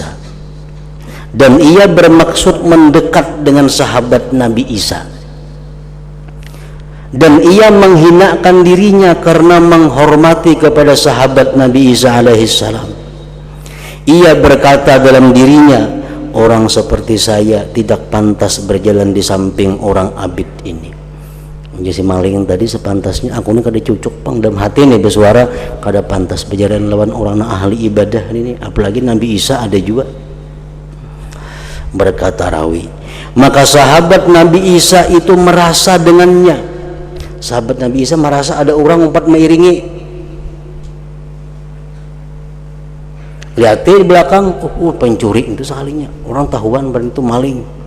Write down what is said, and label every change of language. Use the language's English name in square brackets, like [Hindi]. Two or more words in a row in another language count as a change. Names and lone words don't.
[Indonesian] Dan ia bermaksud mendekat dengan sahabat Nabi Isa. Dan ia menghinakan dirinya karena menghormati kepada sahabat Nabi Isa alaihissalam. Ia berkata dalam dirinya, orang seperti saya tidak pantas berjalan di samping orang abid ini. [Banjar] Jadi si maling tadi sepantasnya aku ini kada cucuk pang dalam hati ini bersuara kada pantas berjalan lawan orang ahli ibadah ini, apalagi Nabi Isa ada juga. [Indonesian] Berkata rawi, maka sahabat Nabi Isa itu merasa dengannya. [Banjar] Sahabat Nabi Isa merasa ada orang umpat mengiringi. lihat di belakang, pencuri itu sekalinya, orang tahuan berarti itu maling.